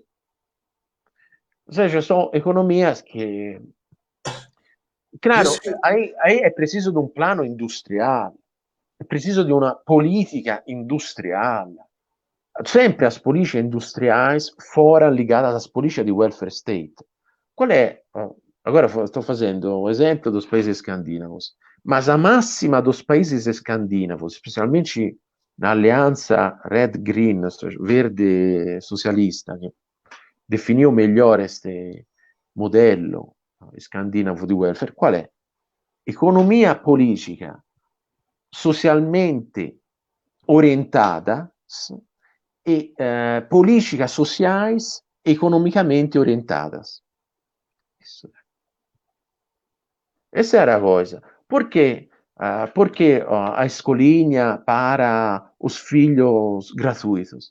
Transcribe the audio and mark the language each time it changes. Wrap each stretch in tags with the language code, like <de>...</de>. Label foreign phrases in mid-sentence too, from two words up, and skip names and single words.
<pt>Ou seja, são economias que... Claro, aí é preciso de um plano industrial, é preciso de uma política industrial. Sempre as políticas industriais foram ligadas às políticas de</pt> <en>welfare state.</en> <pt>Qual é? Agora estou fazendo um exemplo dos países escandinavos, mas a máxima dos países escandinavos, especialmente na aliança Red-Green, verde socialista, que definiu melhor este</pt> <it>modello scandinavo di welfare, qual è?</it> <pt>Economia politica socialmente orientada e políticas sociais economicamente orientadas. Essa era a coisa. Por quê? Porque a escolinha para os filhos gratuitos?</pt>